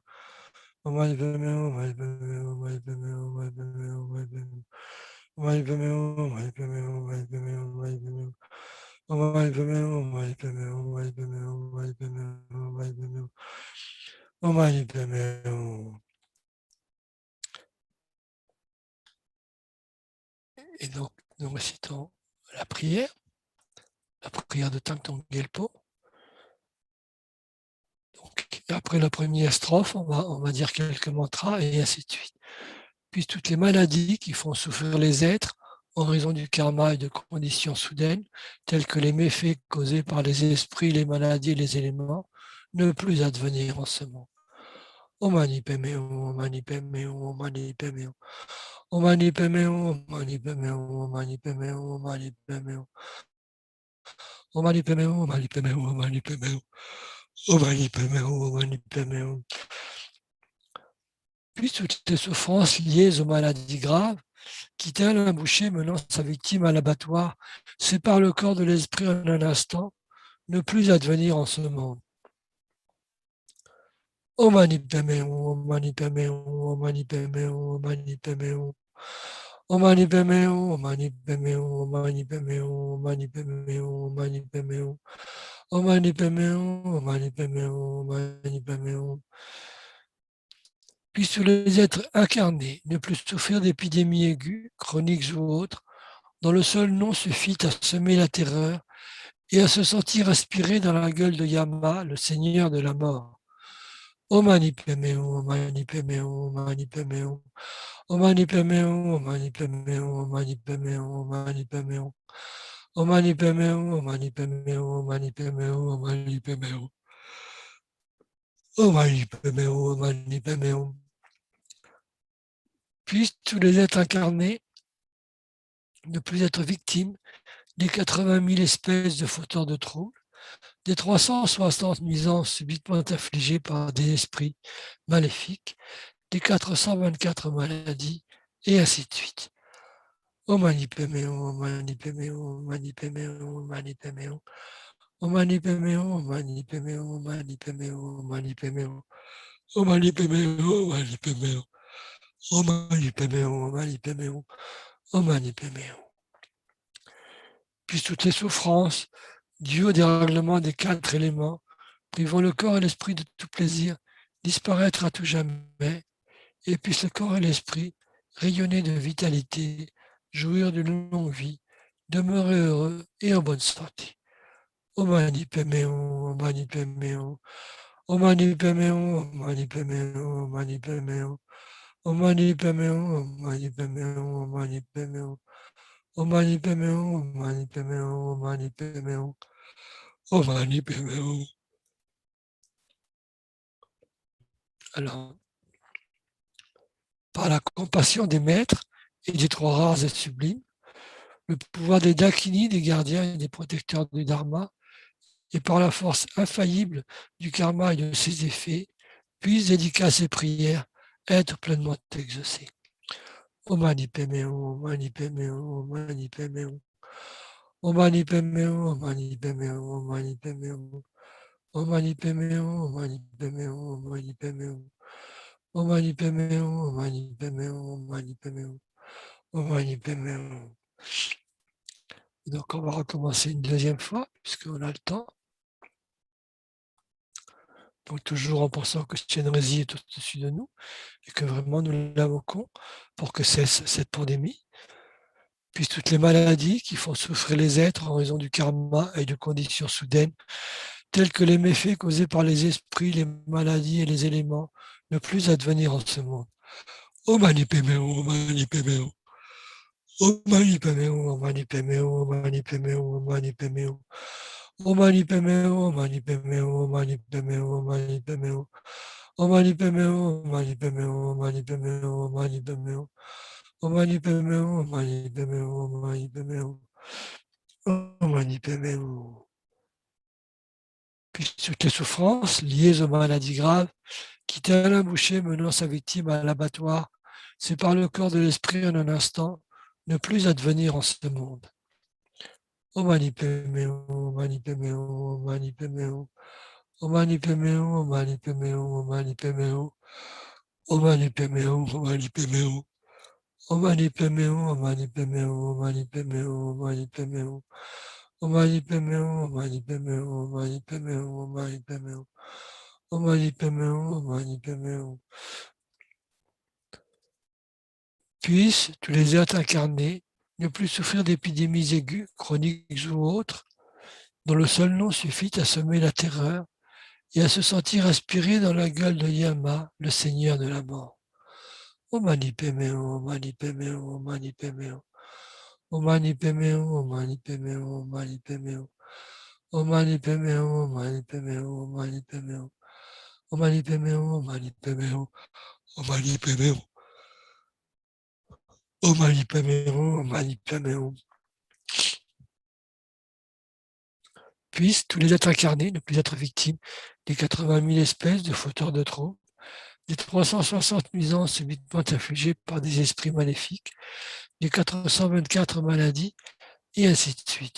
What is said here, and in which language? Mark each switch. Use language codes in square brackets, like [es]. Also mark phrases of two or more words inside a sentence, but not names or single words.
[sa] Om mani padme hum. Mani padme hum. Mani padme hum. Mani padme hum. Mani padme hum. Om mani padme hum. Mani padme hum. Mani padme hum. Mani padme hum. Om mani padme hum. Mani padme hum. Mani padme hum. Mani padme hum. Mani padme hum. Om mani padme hum. [fr] Et donc, nous récitons la prière de Thangtong Gyalpo. Donc, après la première strophe, on va dire quelques mantras et ainsi de suite. Puis toutes les maladies qui font souffrir les êtres en raison du karma et de conditions soudaines, telles que les méfaits causés par les esprits, les maladies et les éléments, ne plus advenir en ce monde. [sa] Om mani padme hum. Om mani padme hum. Om mani padme hum. Om mani padme hum. Om mani padme hum. Om mani padme hum. Om mani padme hum. Om mani padme hum. Om mani padme hum. Om mani padme hum. Om mani padme hum. Om mani padme hum. [fr] Puis toutes les souffrances liées aux maladies graves, qui tel un boucher menant sa victime à l'abattoir, sépare le corps de l'esprit en un instant, ne plus advenir en ce monde. [sa] Om mani padme hum. Om mani padme hum. Om mani padme hum. Om mani padme hum. Om mani padme hum. Om mani padme hum. Om mani padme hum. Om mani padme hum. Om mani padme hum. Om mani padme hum. Om mani padme hum. Om mani padme hum. [fr] Puissent tous les êtres incarnés ne plus souffrir d'épidémies aiguës, chroniques ou autres, dont le seul nom suffit à semer la terreur et à se sentir aspiré dans la gueule de Yama, le seigneur de la mort. [sa] Om mani padme hum. Om mani padme hum. Om mani padme hum. Om mani padme hum. Om mani padme hum. Om mani padme hum. Om mani padme hum. Om mani padme hum. Om mani padme hum. Om mani padme hum. Om mani padme hum. Om mani padme hum. Om mani padme hum. [fr] Puissent tous les êtres incarnés ne plus être victimes des 80 000 espèces de fauteurs de troubles, des 360 nuisances subitement infligées par des esprits maléfiques, des 424 maladies, et ainsi de suite. [sa] Om mani padme hum. Om mani padme hum. Om mani padme hum. Om mani padme hum. Om mani padme hum. Om mani padme hum. Om mani padme hum. Om mani padme hum. Om mani padme hum. Om mani padme hum. Om mani padme hum. Om mani padme hum. Om mani padme hum. [fr] Puis toutes les souffrances dues au dérèglement des 4 éléments, privant le corps et l'esprit de tout plaisir, disparaître à tout jamais, et puissent le corps et l'esprit rayonner de vitalité, jouir d'une longue vie, demeurer heureux et en bonne santé. [sa] Om mani padme hum. Om mani padme hum. Om mani padme hum. Om mani padme hum. Om mani padme hum. Om mani padme hum. Om mani padme hum. Om mani padme hum. Om mani padme hum. Om mani padme hum. Om mani padme hum. Om mani padme hum. [fr] Alors, par la compassion des maîtres et des trois rares et sublimes, le pouvoir des Dakini, des gardiens et des protecteurs du Dharma, et par la force infaillible du karma et de ses effets, puissent, dédicaces et prières, être pleinement exaucées. [sa] Om mani padme hum. Om mani padme hum. Om mani padme hum. Om mani padme hum. Om mani padme hum. Om mani padme hum. Om mani padme hum. Om mani padme hum. Om mani padme hum. Om mani padme hum. Om mani padme hum. Om mani padme hum. [fr] Donc on va recommencer une deuxième fois, puisqu'on a le temps. Donc toujours en pensant que Chenrezig est au-dessus de nous, et que vraiment nous l'invoquons pour que cesse cette pandémie, puis toutes les maladies qui font souffrir les êtres en raison du karma et de conditions soudaines, telles que les méfaits causés par les esprits, les maladies et les éléments, ne plus advenir en ce monde. [sa] Om Mani Padme Hum, Om Mani Padme Hum. Om Mani Padme Hum, Om Mani Padme Hum, Om Mani Padme Hum, Om Mani Padme Hum. Om Mani Padme Hum, Om Mani Padme Hum, Om Mani Padme Hum, Om Mani Padme Hum. Om Mani Padme Hum, Om Mani Padme Hum, Om Mani Padme Hum, Om Mani Padme Hum. Om Mani Padme Hum, Om Mani Padme Hum, Om Mani Padme Hum. Om Mani Padme Hum. [fr] Puis toutes les souffrances liées aux maladies graves qui tel un boucher menant sa victime à l'abattoir, sépare le corps de l'esprit en un instant, ne plus advenir en ce monde. [sa] Om Mani Padme Hum, Om Mani Padme Hum, Om Mani Padme Hum. Om Mani Padme Hum, Om Mani Padme Hum, Om Mani Padme Hum. Om Mani Padme Hum, Om Mani Padme Hum. Om Mani Padme Hum, Om Mani Padme Hum, Om Mani Padme Hum, Om Mani Padme Hum. Om Mani Padme Hum, Om Mani Padme Hum, Om Mani Padme Hum, Om Mani Padme Hum. Om Mani Padme Hum, Om Mani Padme Hum. [fr] Puissent tous les êtres incarnés ne plus souffrir d'épidémies aiguës, chroniques ou autres, dont le seul nom suffit à semer la terreur et à se sentir aspiré dans la gueule de Yama, le Seigneur de la mort. [sa] Om Mani Padme Hum, Om Mani Padme Hum, Om Mani Padme Hum. Om Mani Padme Hum, Om Mani Padme Hum, Om Mani Padme Hum. Om Mani Padme Hum, Om Mani Padme Hum, Om Mani Padme Hum. Om Mani Padme Hum, Om Mani Padme Hum. Om Mani Padme Hum. Om Mani Padme Hum, Om Mani Padme Hum. [fr] Puissent tous les êtres incarnés ne plus être victimes des 80 000 espèces de fauteurs de troubles, des 360 nuisances subitement infligées par des esprits maléfiques, des 424 maladies, et ainsi de suite.